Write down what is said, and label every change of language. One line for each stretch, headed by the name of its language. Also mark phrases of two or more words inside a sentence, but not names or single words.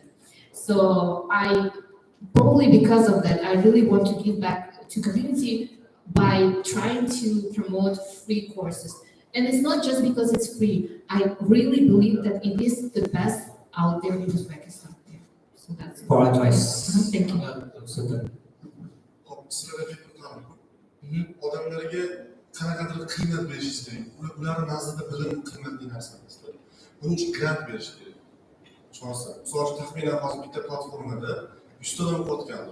English: So I probably because of that, I really want to give back to community by trying to promote free courses. And it's not just because it's free. I really believe that it is the best out there in Uzbekistan. So that's for advice. Thank you.
Uzbek: Sizlarga odamlarga qanaqadir qiymat berishingiz kerak. Ularning nazarida bilim qiymatli narsa emas. Buning uchun grant berish kerak. Tushunasiz? Misol uchun taxminan hozir bitta platformada 100 ta odam o'qiyotgandim.